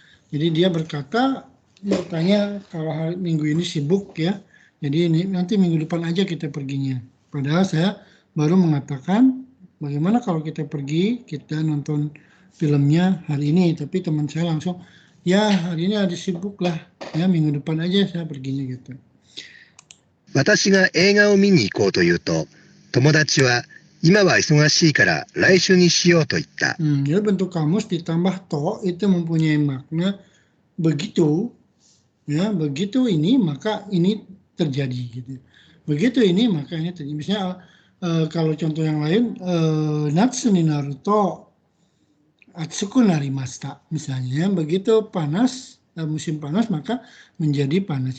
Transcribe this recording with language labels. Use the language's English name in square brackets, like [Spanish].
[Indonesian] Jadi dia berkata, dia tanya kalau hari minggu ini sibuk ya, jadi nanti minggu depan aja kita perginya. Padahal saya baru mengatakan bagaimana kalau kita pergi, kita nonton filmnya hari ini, tapi teman saya langsung, ya hari ini ada sibuk lah, ya minggu depan aja saya perginya gitu. [Japanese] 私が映画を見に行こうと言うと、友達は今は忙しいから来週にしようと言った。 [Indonesian] Jadi bentuk kamus ditambah to itu mempunyai makna begitu, ya begitu ini maka ini terjadi gitu. Begitu ini maka ini terjadi. Misalnya kalau contoh yang lain, [Japanese] natsu ni naruto atsuku narimashita [Indonesian] misalnya, begitu panas, musim panas maka menjadi panas.